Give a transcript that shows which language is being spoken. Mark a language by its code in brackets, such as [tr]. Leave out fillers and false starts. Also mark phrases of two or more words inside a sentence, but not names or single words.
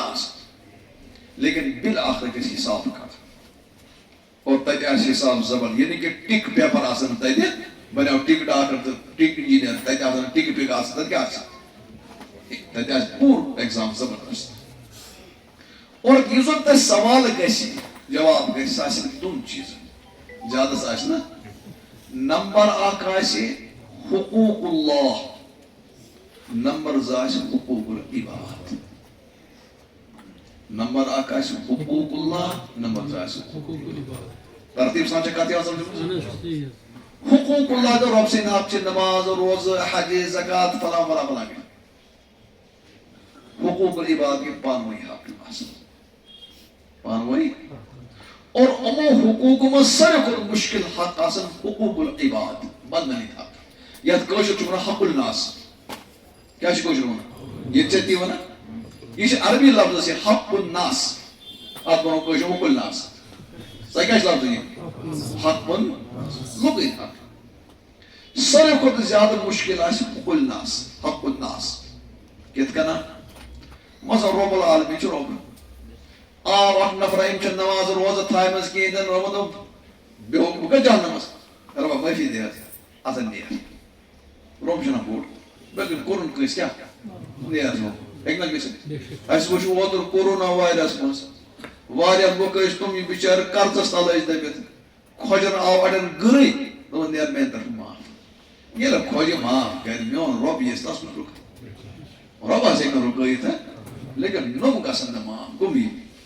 [ks] آسان لیکن بالآخر گژھِ حساب کرُن اور تتہِ آسہِ حساب زبر یعنی کہ ٹِک پیپر آسان تتہِ بنیو ٹِک ڈاکٹر تہٕ ٹِک انجیٖنیر تتہِ آسان ٹِک پِک آسان تتہِ کیٛاہ آسہِ تتہِ آسہِ پوٗرٕ ایٚگزام زبردست اور یُس زن تتہِ سوال گژھِ جواب گژھِ سُہ آسہِ دۄن چیٖزن زیادس آسہِ نہٕ نمبر اکھ آسہِ [ar] حقوٗق اللہ [ks] نمبر زٕ آسہِ [ar] حقوٗق العباد [ks] نمبر اکھ آسہِ [ar] حقوٗق اللہ [ks] نمبر زٕ آسہِ [ar] حقوٗق العباد [ks] ترتیٖب سان چھا کتھ یِوان سمجھ [ar] حقوٗق اللہ [ks] گوٚو رۄب سٕنٛدۍ حق چھِ نماز روزٕ حج زکات فلاں فلاں فلاں [ar] حقوٗق العباد [ks] گٔے پانہٕ ؤنۍ حق یِم آسان پانہٕ ؤنۍ اور یِمو حقوٗقو منٛز ساروی کھۄتہٕ مُشکِل حق آسان [ar] حقوٗق العباد [ks] بدنٲمِتۍ حق یتھ کٲشُر چھُ ونان [ar] حق الناس [ks] کیٛاہ چھُ کٲشُر ونان ییٚتہِ چھا تی ونان یہ عربی لفظ یہ [ar] حق الناس [ks] ات ونو کٲشُر [ar] حق الناس [ks] سۄ کیٛاہ چھِ لفظ یہِ حق لُکٕے حق ساروی کھۄتہٕ زیادٕ مُشکِل آسہِ [ar] حق الناس حق الناس [ks] کِتھ کٔنۍ مثلاً [ar] رۄب العالمیٖن [ks] چھُ رۄب آو اکھ نفرا أمۍ چھنہٕ نماز روزٕ تھایمژ کِہیٖنۍ تہِ نہٕ رۄبن دوٚپ بیٚہو بہٕ کتہِ جہنمس رۄبا معٲفی دِ حظ اَژن نیر رۄب چھُنہ بوٚڑ بلکہِ کوٚرُن کٲنٛسہِ کیٛاہ نیر رۄب ہیٚکہِ نہ گٔژھِتھ اَسہِ وٕچھ اوترٕ [en] corona virus [ks] منٛز واریاہ لُکھ ٲسۍ تِم یِم بِچٲرۍ قرضس تل ٲسۍ دٔبِتھ کھۄجن آو اڑٮ۪ن گٕرٕے دوٚپُن نیر میانہِ طرفہٕ معاف ییٚلہِ کھۄجہِ معاف کرِ میون رۄب ییٚژھِ تس منٛز رُکٲوِتھ رۄب آسہِ ہیٚکہِ نہٕ رُکٲوِتھ لیکن نۄم گژھن نہٕ معاف کٕم یِن